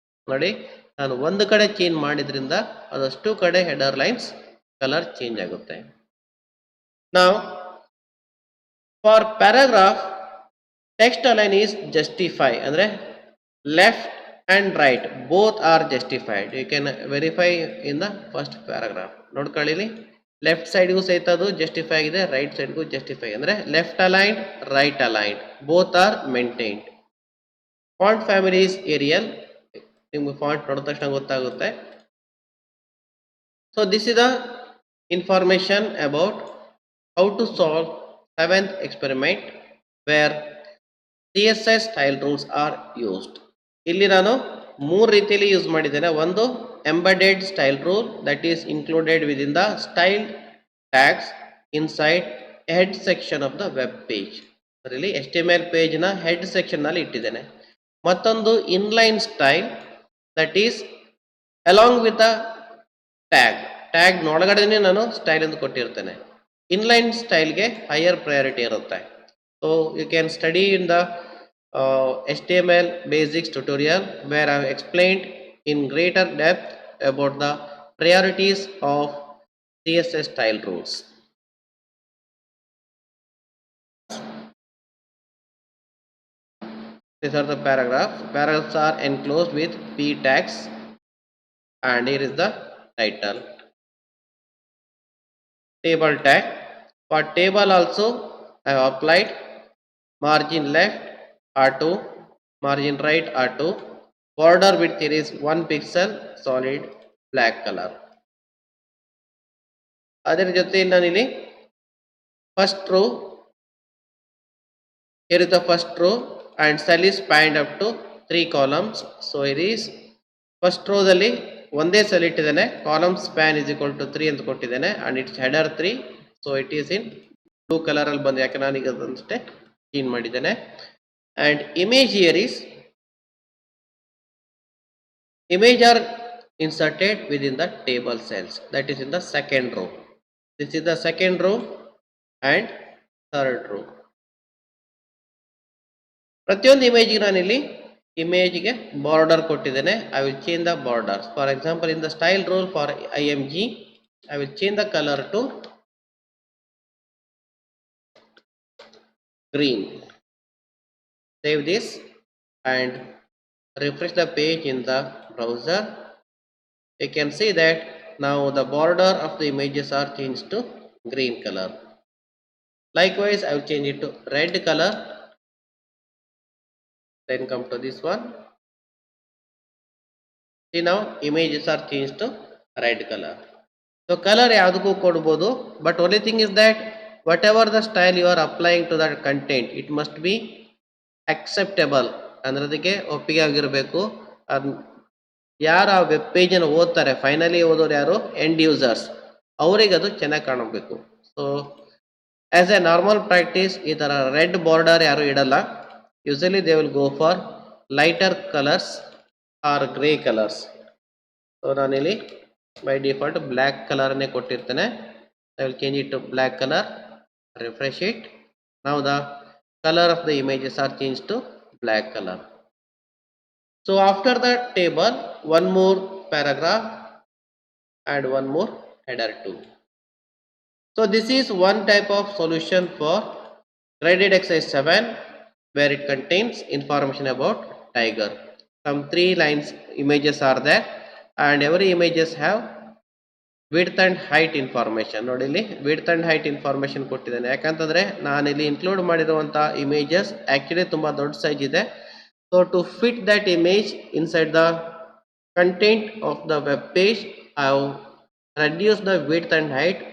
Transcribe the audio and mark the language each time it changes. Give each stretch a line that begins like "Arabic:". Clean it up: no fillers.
Kannada: ನೋಡಿ, ನಾನು ಒಂದು ಕಡೆ ಚೇಂಜ್ ಮಾಡಿದ್ರಿಂದ ಅದಷ್ಟು ಕಡೆ ಹೆಡರ್ ಲೈನ್ಸ್ ಕಲರ್ ಚೇಂಜ್ ಆಗುತ್ತೆ.
English: Now for paragraph, text align is justify,
Kannada: ಅಂದ್ರೆ
English: left and right both are justified. You can verify in the first paragraph.
Kannada: ನೋಡ್ಕೊಳ್ಳಿ, ಲೆಫ್ಟ್ ಸೈಡ್ಗೂ ಸಹಿತ ಅದು ಜಸ್ಟಿಫೈ ಆಗಿದೆ, ರೈಟ್ ಸೈಡ್ಗೂ ಜಸ್ಟಿಫೈ, ಅಂದರೆ
English: Left aligned, right aligned, both are maintained. Font family is Arial,
Kannada: ನಿಮ್ಗೆ font ನೋಡಿದ ತಕ್ಷಣ ಗೊತ್ತಾಗುತ್ತೆ.
English: So this is the information about how to solve 7th experiment where CSS style rules are used.
Kannada: ಇಲ್ಲಿ ನಾನು 3 ರೀತಿಯಲ್ಲಿ use ಮಾಡಿದ್ದೇನೆ.
English: ಒಂದು embedded style rule that is included within the style tags inside head section of the web page.
Kannada: ಅದರಲ್ಲಿ HTML page ನ head section ನಲ್ಲಿ ಇಟ್ಟಿದ್ದೇನೆ. ಮತ್ತೊಂದು
English: inline style that is along with the tag
Kannada: ಒಳಗಡೆನೇ ನಾನು ಸ್ಟೈಲ್ ಎಂದು ಕೊಟ್ಟಿರ್ತೇನೆ. Inline ಸ್ಟೈಲ್ಗೆ higher priority ಇರುತ್ತೆ.
English: So you can study in the HTML basics tutorial where I have explained in greater depth about the priorities of CSS style rules. These are the paragraphs. Paragraphs are enclosed with p tags, and here is the title. Table tag. For table also I have applied margin left R2, margin right R2, border width here is 1 pixel, solid black color.
Kannada: ಅದರ ಜೊತೆ ನಾನಿಲ್ಲಿ
English: first row, here is the first row and cell is spanned up to 3 columns. So here is first row
Kannada: ದಲ್ಲಿ ಒಂದೇ cell ಇಟ್ಟಿದ್ದೇನೆ,
English: column span is equal to 3
Kannada: ಅಂತ ಕೊಟ್ಟಿದ್ದೇನೆ,
English: And it's header 3. So it is in blue colour
Kannada: ಅಲ್ಲಿ ಬಂದು, ಯಾಕೆ ನಾನು ಈಗ ಅದಷ್ಟೇ ಚೇಂಜ್ ಮಾಡಿದ್ದೇನೆ.
English: And image here is image are inserted within the table cells, that is in the second row. This is the second row and third row.
Kannada: ಪ್ರತಿಯೊಂದು ಇಮೇಜ್ಗೆ ನಾನಿಲ್ಲಿ ಇಮೇಜ್ಗೆ border ಕೊಟ್ಟಿದ್ದೇನೆ.
English: I will change the borders. For example in the style rule for IMG, I will change the color to green. Save this and refresh the page in the browser. You can see that now the border of the images are changed to green color. Likewise, I will change it to red color. Then come to this one. See, now images are changed to red color. So color
Kannada: ಯಾವುದಕ್ಕೂ ಕೊಡಬಹುದು,
English: but only thing is that whatever the style you are applying to that content, it must be acceptable.
Kannada: ಅಂದ್ರೆ ಅದಕ್ಕೆ ಒಪ್ಪಿಗೆ ಆಗಿರಬೇಕು. ಯಾರು ಆ web page ಅನ್ನು ಓದ್ತಾರೆ, ಫೈನಲಿ ಓದೋರು ಯಾರು, ಎಂಡ್ ಯೂಸರ್ಸ್, ಅವರಿಗೆ ಅದು ಚೆನ್ನಾಗಿ ಕಾಣಬೇಕು.
English: so as a normal practice
Kannada: ಈ ತರ ರೆಡ್ ಬಾರ್ಡರ್ ಯಾರು ಇಡಲ್ಲ.
English: Usually they will go for lighter colours or grey colours.
Kannada: So ನಾನಿಲ್ಲಿ by default black ಕಲರ್ನೇ ಕೊಟ್ಟಿರ್ತೇನೆ.
English: I will change it to black colour, refresh it. Now the color of the images are changed to black color. So after that table, one more paragraph and one more header too. So this is one type of solution for graded exercise 7, where it contains information about tiger. Some 3 lines images are there and every images have width and height information.
Kannada: ನೋಡಿ ಇಲ್ಲಿ width and height information ಕೊಟ್ಟಿದ್ದಾನೆ. ಯಾಕಂತಂದ್ರೆ ನಾನು ಇಲ್ಲಿ include ಮಾಡಿರುವಂತ images actually ತುಂಬಾ ದೊಡ್ಡ size ಇದೆ.
English: So to fit that image inside the content of the web page I have reduce the width and height.